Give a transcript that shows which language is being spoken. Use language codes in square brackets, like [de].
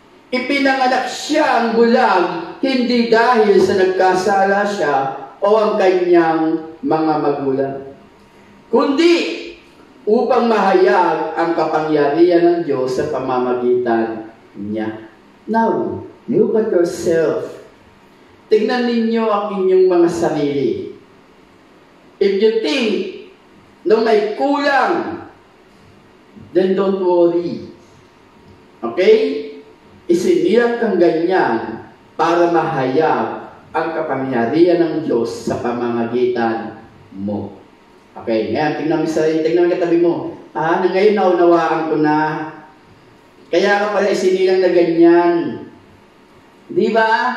[tl] Ipinanganak siya ang bulag, hindi dahil sa nagkasala siya o ang kanyang mga magulang, kundi upang mahayag ang kapangyarihan ng Diyos sa pamamagitan niya. [en] Now, look at yourself. [tl] Tingnan ninyo ang inyong mga sarili. [en] If you think [tl] na may kulang, [en] then don't worry. Okay? [tl] Isinilang kang ganyan para mahayag ang kapangyarihan ng Diyos sa pamamagitan mo. Okay, ngayon, tingnan mo sarili, tingnan mo katabi mo. Ngayon naunawaan ko na. Kaya ka pala isinilang na ganyan. Di ba?